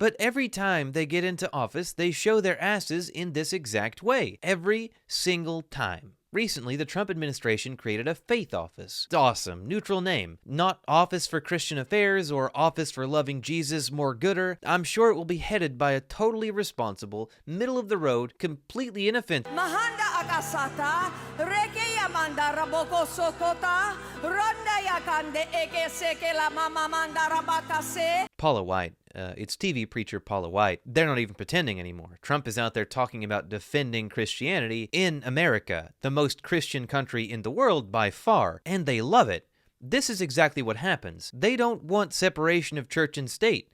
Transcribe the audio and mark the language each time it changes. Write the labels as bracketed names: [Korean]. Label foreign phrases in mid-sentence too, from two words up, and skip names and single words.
[English] But every time they get into office, they show their asses in this exact way. Every single time. Recently, the Trump administration created a faith office. It's awesome. Neutral name. Not Office for Christian Affairs or Office for Loving Jesus More Gooder. I'm sure it will be headed by a totally responsible, middle-of-the-road, completely inoffensive... Mahanda akasata, reke yamanda raboko sokota, ronda yakande eke seke la mama manda rabakase. Paula White. It's TV preacher Paula White. They're not even pretending anymore. Trump is out there talking about defending Christianity in America, the most Christian country in the world by far, and they love it. This is exactly what happens. They don't want separation of church and state.